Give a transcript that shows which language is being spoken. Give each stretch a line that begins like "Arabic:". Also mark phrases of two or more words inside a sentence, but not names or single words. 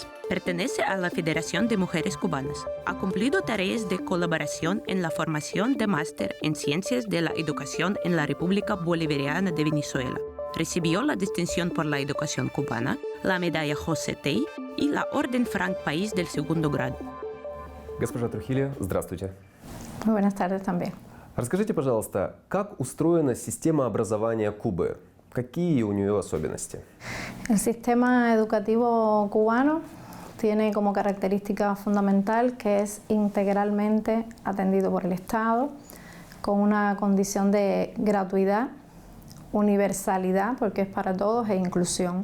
Spanish: Pertenece a la Federación de Mujeres Cubanas. Ha cumplido tareas de colaboración en la formación de máster en Ciencias de la Educación en la República Bolivariana de Venezuela. Recibió la distinción por la educación cubana, la medalla José Tey y la Orden Frank País del segundo grado.
Russian: Госпожа Трухильо, здравствуйте.
Spanish: Muy buenas tardes también.
Russian: Расскажите, пожалуйста, как устроена система образования Кубы? Какие у нее особенности?
Spanish: El sistema educativo cubano tiene como característica fundamental que es integralmente atendido por el Estado, con una condición de gratuidad, universalidad, porque es para todos, e inclusión.